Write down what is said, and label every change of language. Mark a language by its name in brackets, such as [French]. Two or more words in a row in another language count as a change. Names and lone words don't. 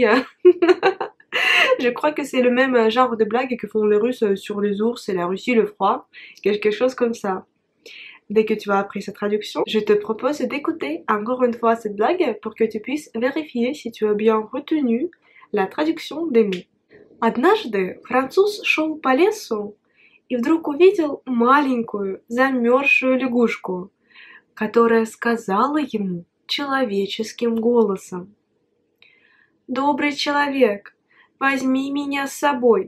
[French] Je crois que c'est le même genre de blague que font les Russes sur les ours et la Russie, le froid. Quelque chose comme ça. Dès que tu as appris cette traduction, je te propose d'écouter encore une fois cette blague pour que tu puisses vérifier si tu as bien retenu la traduction des mots. [Russian] Однажды француз шел по лесу и вдруг увидел маленькую замерзшую лягушку, которая сказала ему человеческим голосом: «Добрый человек, возьми меня с собой».